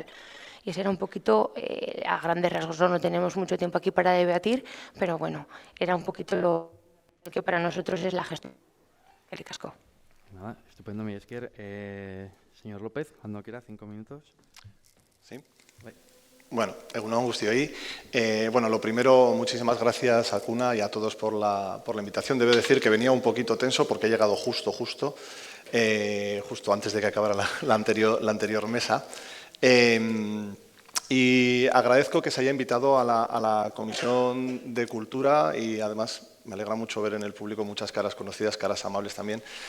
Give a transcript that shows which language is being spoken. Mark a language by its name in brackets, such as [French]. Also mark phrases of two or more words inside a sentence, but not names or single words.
[Spanish] Y ese era un poquito, a grandes rasgos, no tenemos mucho tiempo aquí para debatir, pero bueno, era un poquito lo que para nosotros es la gestión. Nada, estupendo, [Basque] mi esker. [Spanish] Señor López, cuando quiera, 5 minutos. Sí. [Basque] Bueno, egun on guztioi. [Spanish] Bueno, lo primero, muchísimas gracias a Cuna y a todos por la invitación. Debo decir que venía un poquito tenso porque he llegado justo antes de que acabara la anterior mesa. Y agradezco que se haya invitado a la Comisión de Cultura y además me alegra mucho ver en el público muchas caras conocidas, caras amables también.